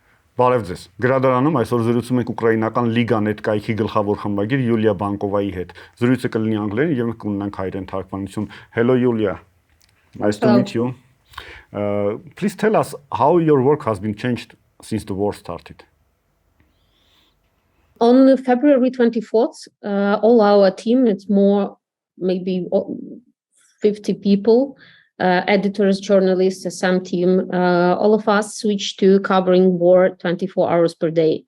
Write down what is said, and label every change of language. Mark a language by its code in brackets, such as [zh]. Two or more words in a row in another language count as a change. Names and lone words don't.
[hy] Բարև ձեզ։ Գրադարանում այսօր զրուցում ենք ուկրաինական լիգա.net կայքի գլխավոր խմբագիր Յուլյա Բանկովայի հետ։ Զրույցը կլինի անգլերեն եւ մենք կունենանք հայերեն թարգմանություն։ Hello Yulia. [en] Nice to meet you. Please tell us how your work has been changed since the war started. On February 24th, all our team, it's more maybe 50 people, editors, journalists, some team, all of us switched to covering war 24 hours per day.